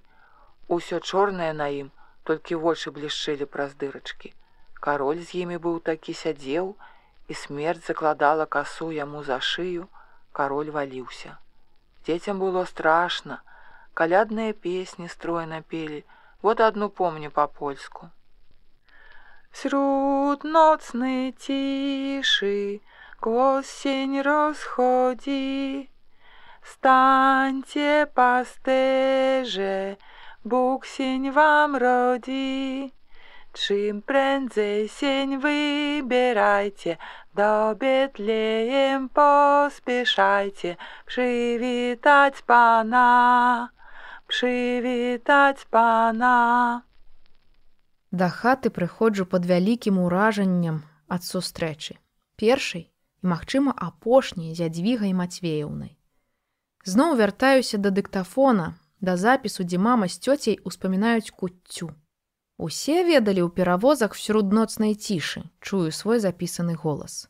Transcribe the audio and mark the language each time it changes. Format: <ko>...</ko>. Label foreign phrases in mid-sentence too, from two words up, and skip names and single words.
<be>Усё чорнае на ім, толькі вочы блішчэлі праз дырачкі. Кароль з імі быў такі сядзеў, і смерць закладала касу яму за шыю, кароль валіўся. Дзецям было страшна, калядныя песні стройна пелі,</be> <ru>вот одну помню</ru> <be>па-польску.</be> <pl>Wśród nocnej ciszy głos sień rozchodzi. Stańcie, pasterze, Bóg sień wam rodzi. Czym prędzej sień wybierajcie, do Betlejem pospieszajcie, przywitać Pana, przywitać Pana.</pl> <be>Да хаты прыходжу пад вялікім уражаннем ад сустрэчы. Першай і, магчыма, апошняй з Ядвігай Мацвееўнай. Зноў вяртаюся да дыктафона, да запісу, дзе мама з цёцяй успамінаюць куццю. Усе ведалі ў перавозах</be> <pl>«Wśród nocnej ciszy»,</pl> <be>чую свой запісаны голас.</be>